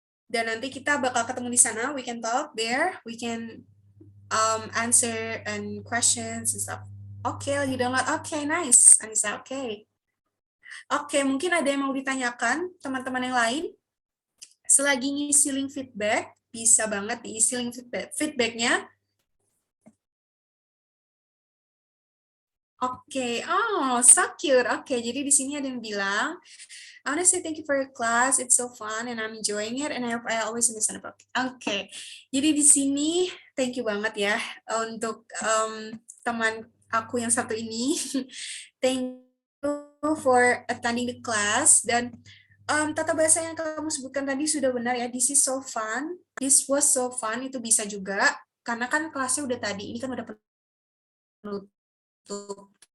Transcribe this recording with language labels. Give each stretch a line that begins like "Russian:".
Indonesian: Dan nanti kita bakal ketemu di sana,
English: we can talk there, we can answer and questions and stuff.
Indonesian: Oke, lagi download. Oke, nice, Anissa. Oke, mungkin ada yang mau ditanyakan teman-teman yang lain? Selagi ngisi link feedback, bisa banget diisi link feedbacknya.
English: Oke, oh, so cute.
Indonesian: Oke, jadi di sini ada yang bilang,
English: I want to say thank you for your class. It's so fun and I'm enjoying it and I hope I always understand about it.
Indonesian: Oke, jadi di sini thank you banget ya untuk teman aku yang satu ini.
English: Thank you for attending the class,
Indonesian: dan tata bahasa yang kamu sebutkan tadi sudah benar ya.
English: This is so fun.
Indonesian: This was so fun itu bisa juga karena kan kelasnya udah tadi. Ini kan udah penutup.